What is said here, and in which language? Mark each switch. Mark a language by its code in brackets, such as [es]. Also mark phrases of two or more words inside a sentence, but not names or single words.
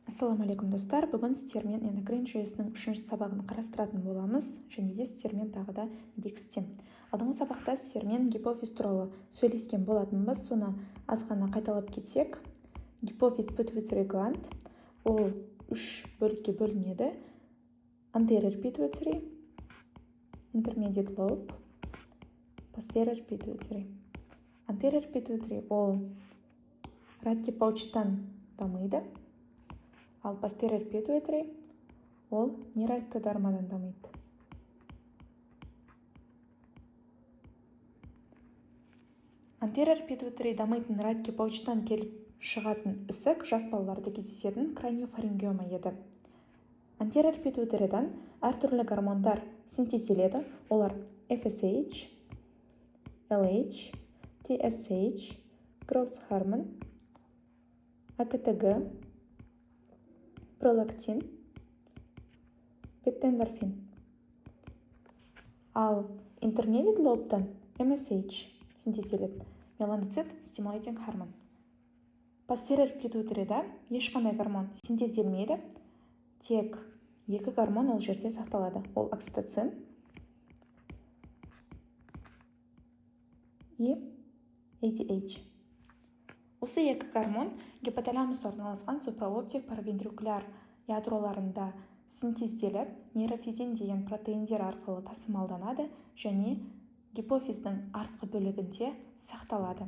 [kk] Ассаламалейкум достар, бүгін сіздермен эндокрин жүйесінің 3-ші сабағын қарастыратын боламыз, және де сіздермен тағы да медикстен. Алдыңғы сабақта сіздермен гипофиз туралы сөйлескен болатынбыз, соны аз ғана қайталап кетсек. Гипофиз [en] pituitary gland, [kk] ол 3 бөлікке бөлінеді: [en] anterior pituitary, intermediate lobe, posterior pituitary. Anterior pituitary [kk] ол радки паучтан дамиды, ал [en] posterior pituitary [kk] ол нейроэктодермадан дамиды. [en] Anterior pituitary [kk] дамитын радки паучтан келіп шығатын ісік жас балаларда кездесетін краниофарингиома еді. [en] Anterior pituitaryдан [kk] әртүрлі гормондар синтезделеді. Олар FSH, LH, TSH, [en] growth hormone, [kk] AKTG, пролактин, бета-эндорфин. Ал intermediate лобтан MSH синтезделеді, [en] melanocyte stimulating hormone. Posterior pituitaryда [kk] ешқандай гормон синтезделмейді, тек екі гормон ол жерде сақталады. Ол окситоцин и ADH. Осы екі гормон гипоталамуста орналасқан супраоптик паравентрикуляр ядроларында синтезделіп, нейрофизин деген протеиндер арқылы тасымалданады және гипофиздің артқы бөлігінде сақталады.